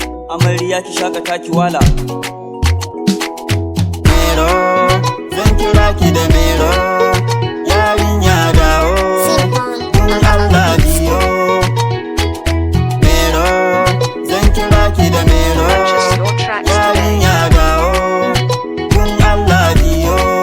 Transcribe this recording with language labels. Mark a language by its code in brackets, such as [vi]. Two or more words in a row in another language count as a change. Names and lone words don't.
[ha] Amarya ki shakata ki wala. Mero, zan kira ki da Mero, yarinya dawo, dun Allah biyo. Mero, zan kira ki da Mero, [en] Purchase your tracks today. [ha] yarinya dawo, dun Allah biyo.